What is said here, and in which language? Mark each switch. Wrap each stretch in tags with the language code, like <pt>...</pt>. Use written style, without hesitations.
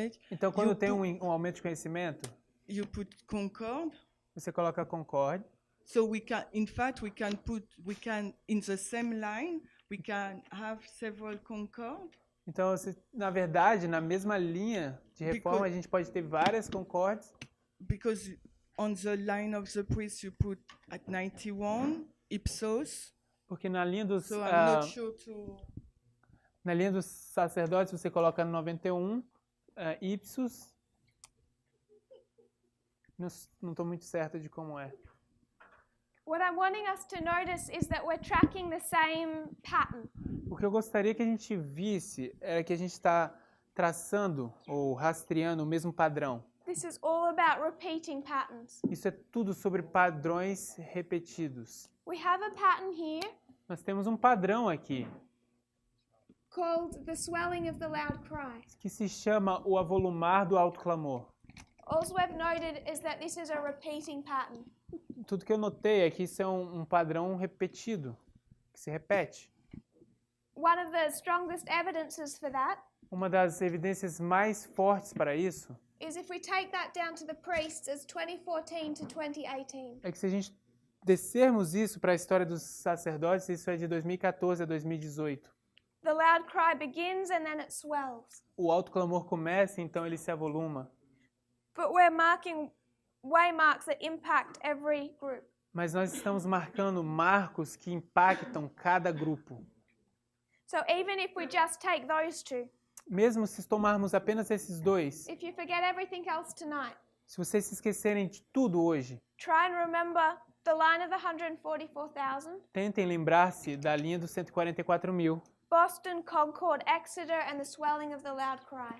<pt>Então, quando tem um aumento de conhecimento,</pt> <en>you put Concord.</en> <pt>Você coloca Concord.</pt> <en>So we can, in fact, we can in the same line, we can have several Concord.</en> <pt>Então, na verdade, na mesma linha de reforma, a gente pode ter várias Concords.</pt> <en>Because on the line of the priest you put at 91 ipsos.</en> <pt>Porque na linha dos</pt> <en>So I'm not sure to...</en> <pt>Na linha dos sacerdotes você coloca 91 ipsos. Não estou muito certa de como é.</pt> <en>What I'm wanting us to notice is that we're tracking the same pattern.</en> <pt>O que eu gostaria que a gente visse era que a gente está traçando ou rastreando o mesmo padrão.</pt> <en>This is all about repeating patterns.</en> <pt>Isso é tudo sobre padrões repetidos.</pt> <en>We have a pattern here</en> <pt>Nós temos um padrão aqui</pt> <en>called the swelling of the loud cry.</en> <pt>que se chama o avolumar do alto clamor.</pt> <en>All we've noted is that this is a repeating pattern.</en> <pt>Tudo que eu notei é que isso é um padrão repetido, que se repete.</pt> <en>One of the strongest evidences for that</en> <pt>Uma das evidências mais fortes para isso</pt> <en>is if we take that down to the priests as 2014 to 2018.</en> <pt>é que se a gente descermos isso para a história dos sacerdotes, isso é de 2014 a 2018.</pt> <en>The loud cry begins and then it swells.</en> <pt>O alto clamor começa, então ele se avoluma.</pt> <en>But we're marking waymarks that impact every group.</en> <pt>Mas nós estamos marcando marcos que impactam cada grupo.</pt> <en>So even if we just take those two,</en> <pt>Mesmo se tomarmos apenas esses dois,</pt> <en>if you forget everything else tonight,</en> <pt>se vocês se esquecerem de tudo hoje,</pt> <en>try and remember the line of the 144,000,</en> <pt>tentem lembrar-se da linha dos 144 mil.</pt> <en>Boston, Concord, Exeter, and the swelling of the loud cry.</en>